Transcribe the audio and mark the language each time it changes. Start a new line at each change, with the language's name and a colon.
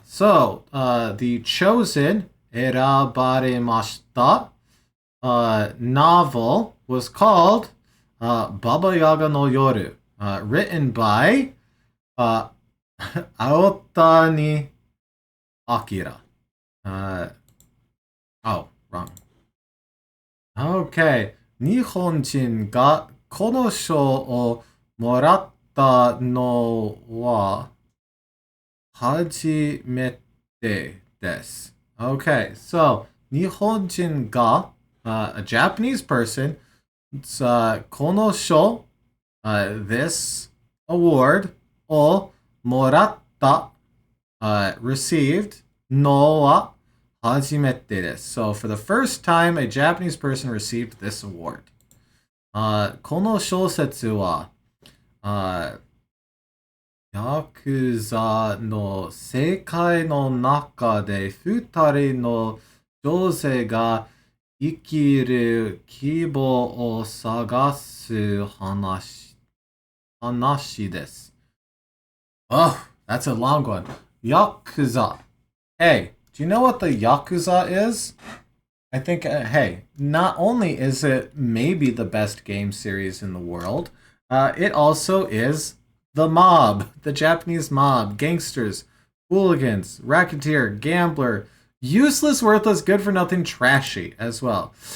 English: So, the Chosen
Japanese: erabarimashita
English: novel was called Baba Yaga no Yoru, written by Aotani Akira. Oh, wrong. Okay.
Japanese: 日本人がこの賞をもらったのは初めてです。
English: Okay, so
Japanese: 日本人が
English: a Japanese person, it's,
Japanese: この賞
English: this award
Japanese: をもらった
English: received
Japanese: のは初めてです。
English: So for the first time, a Japanese person received this award.
Japanese: この小説は、ヤクザの世界の中で二人の女性が生きる希望を探す話です。
English: Oh, that's a long one. Yakuza. Hey, do you know what the Yakuza is? I think, hey, not only is it maybe the best game series in the world, it also is the mob, the Japanese mob, gangsters, hooligans, racketeer, gambler, useless, worthless, good for nothing, trashy as well.